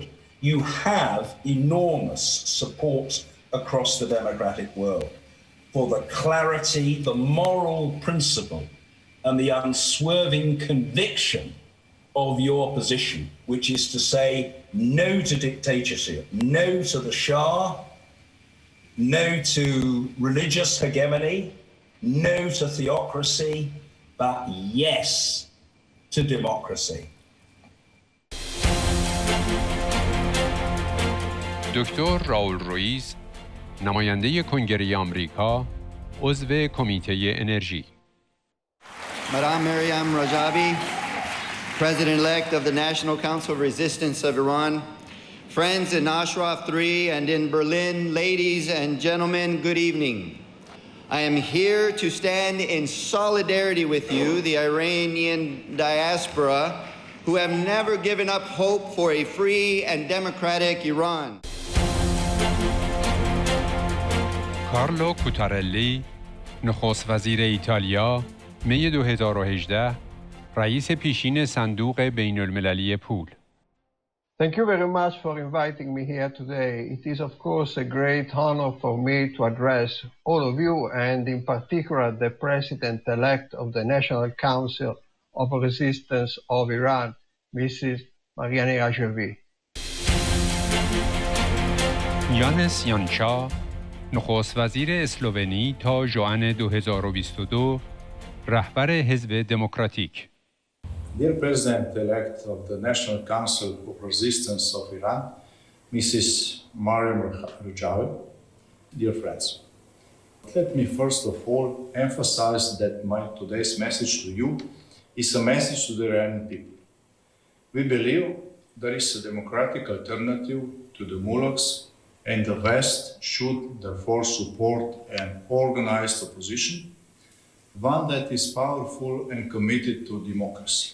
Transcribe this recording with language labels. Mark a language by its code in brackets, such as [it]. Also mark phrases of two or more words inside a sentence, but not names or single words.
[en] You have enormous support across the democratic world for the clarity, the moral principle, and the unswerving conviction of your position, which is to say no to dictatorship, no to the Shah, no to religious hegemony, no to theocracy, but yes to democracy. [fa] دکتر رئیس، نماینده کنگره آمریکا، عضو کمیته انرژی. [en] Madame Maryam Rajavi, President-elect of the National Council of Resistance of Iran, friends in Ashraf 3 and in Berlin, ladies and gentlemen, good evening. I am here to stand in solidarity with you, the Iranian diaspora, who have never given up hope for a free and democratic Iran. [fa] کارلو کوتارلی، نخست وزیر ایتالیا، می 2018، رئیس پیشین صندوق بین المللی پول. [en] Thank you very much for inviting me here today. It is of course a great honor for me to address all of you and in particular the President-elect of the National Council of Resistance of Iran, Mrs. Mariem Rajavi. [fa] یانس یانچا، نخست وزیر اسلوونی تا ژوئن 2022، رهبر حزب دموکراتیک. [en] Dear President-elect of the National Council of Resistance of Iran, Mrs. مریم رجوی, dear friends, let me first of all emphasize that my today's message to you is a message to the Iranian people. We believe there is a democratic alternative to the mullahs, and the West should therefore support an organized opposition, one that is powerful and committed to democracy.